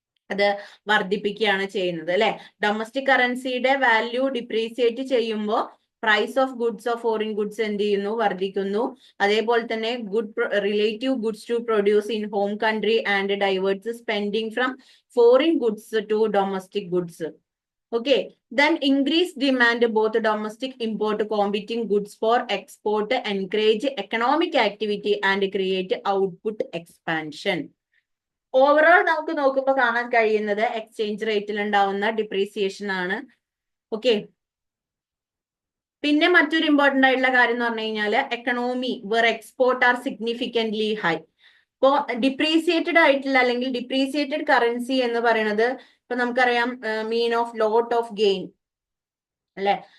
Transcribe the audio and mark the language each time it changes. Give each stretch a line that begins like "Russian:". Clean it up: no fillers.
Malayalam: അത് വർദ്ധിപ്പിക്കുകയാണ് ചെയ്യുന്നത് അല്ലെ? ഡൊമസ്റ്റിക് കറൻസിയുടെ വാല്യൂ ഡിപ്രീസിയേറ്റ് ചെയ്യുമ്പോൾ price of goods of foreign goods എന്ത് ചെയ്യുന്നു? വർദ്ധിക്കുന്നു. അതേപോലെ തന്നെ
English: Relative goods to produce in home country and diverts spending from foreign goods to domestic goods. Okay, then increased demand, both domestic import competing goods for export, encourage economic activity and create output expansion.
Malayalam: Overall നമുക്ക് നോക്കുമ്പോൾ കാണാൻ കഴിയുന്നത് exchange റേറ്റിൽ ഉണ്ടാവുന്ന depreciation ആണ്. Okay, പിന്നെ മറ്റൊരു important ആയിട്ടുള്ള കാര്യം എന്ന് പറഞ്ഞു കഴിഞ്ഞാൽ
English: Economy where export are significantly high.
Malayalam: ഇപ്പോ ഡിപ്രീസിയേറ്റഡ് ആയിട്ടുള്ള അല്ലെങ്കിൽ ഡിപ്രീസിയേറ്റഡ് കറൻസി എന്ന് പറയുന്നത് ഇപ്പൊ നമുക്കറിയാം
English: mean of lot of gain
Malayalam: അല്ലെ?